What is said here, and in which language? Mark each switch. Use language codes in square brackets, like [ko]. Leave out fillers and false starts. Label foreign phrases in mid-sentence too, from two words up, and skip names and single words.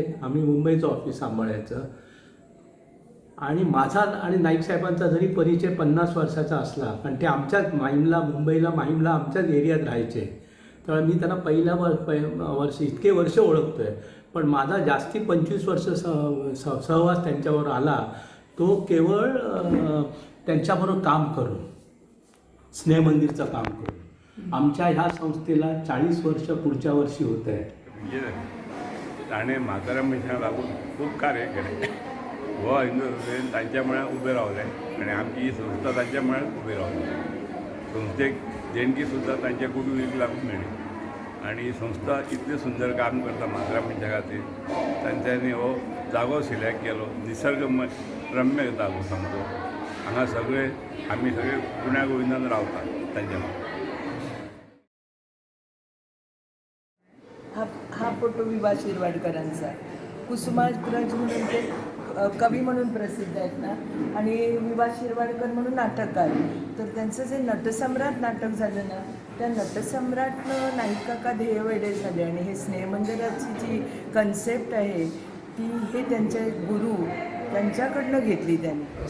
[mr] आम्ही मुंबईचं ऑफिस सांभाळायचं आणि माझा आणि नाईक साहेबांचा जरी परिचय 50 वर्षाचा असला, कारण ते आमच्याच मुंबईला माहीमला आमच्याच एरियात राहायचे, तर मी त्यांना पहिल्या वर्ष इतके वर्ष ओळखतो आहे. पण माझा जास्ती 25 वर्ष सहवास त्यांच्यावर आला तो केवळ त्यांच्याबरोबर काम करून, स्नेह मंदिरचं काम करून. आमच्या ह्या संस्थेला 40 वर्ष पुढच्या वर्षी होत आहे. [kok] ताणे म्हाताऱ्या मनशांक लागून खूप कार्य केले. गोवा हिंदू असोसिएशन तांच्या मळ्यार उबें रावलें आणि आमची ही संस्था तांच्या मळ्यार उबी रावली. संस्थेक देणगी सुद्दां तांच्या कुटुंबीक लागून मेळ्ळी आणि ही संस्था इतलें सुंदर काम करता म्हाताऱ्या मनशा खातीर. तांच्यांनी हो जागो सिलेक्ट केलो, निसर्गरम्य जागो सामको. हांगा आमी सगळे पुण्या गोविंदान रावतात तांच्या मळ्यार. [mr] हा फोटो विभा शिरवाडकरांचा. कुसुमाग्रज म्हणून ते कवी म्हणून प्रसिद्ध आहेत ना, आणि विभा शिरवाडकर म्हणून नाटककार. तर त्यांचं जे नटसम्राट नाटक झालं ना, त्या नटसम्राटनं नाईक काका ध्येयवेडे झाले आणि हे स्नेह मंदिराची जी कन्सेप्ट आहे ती हे त्यांचे गुरु त्यांच्याकडनं घेतली त्यांनी.